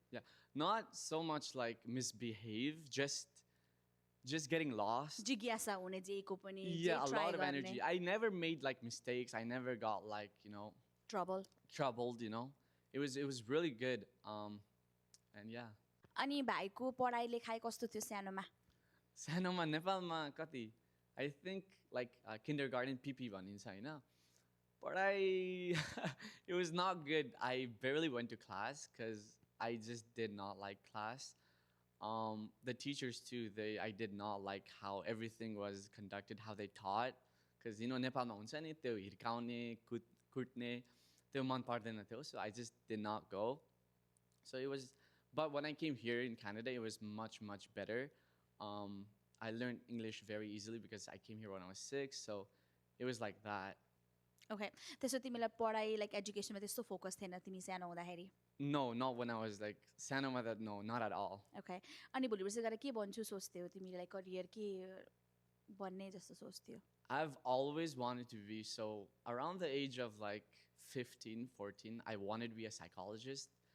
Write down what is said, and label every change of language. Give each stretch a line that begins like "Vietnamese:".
English: Yeah, not so much like misbehave, just getting lost.
Nepali: जिज्ञासा हुने जेको पनि,
English: Yeah, a lot of energy. I never made like mistakes. I never got like, troubled, It was really good. And yeah.
Nepali: अनि भाइको पढाइ लेखाइ कस्तो थियो सानोमा? सानोमा नेपालमा कति?
English: I think like kindergarten PP
Nepali: भनिन्छ हैन?
English: But it was not good. I barely went to class because I just did not like class. The teachers too, I did not like how everything was conducted, how they taught.
Nepali: Because, नेपालमा हुन्छ नि त्यो हिर्काउने, कुट्ने, त्यो मन पर्दैन थियो.
English: So I just did not go. So but when I came here in Canada, it was much, much better. I learned English very easily because I came here when I was 6. So it was like that. Okay.
Nepali: त्यसो तिमीलाई पढाइ like एजुकेसनमा त्यस्तो focus थिएन तिमी सानो हुँदाखेरि?
English: No, not when I was like
Nepali: सानोमा
English: that, no, not at all.
Nepali: Okay. अनि भोलि पर्सि गएर के बन्छु सोच्थ्यौ तिमीले, लाइक करियर के बन्ने जस्तो सोच्थ्यौ?
English: I've always wanted to be, so around the age of like 15, 14, I wanted to be a psychologist.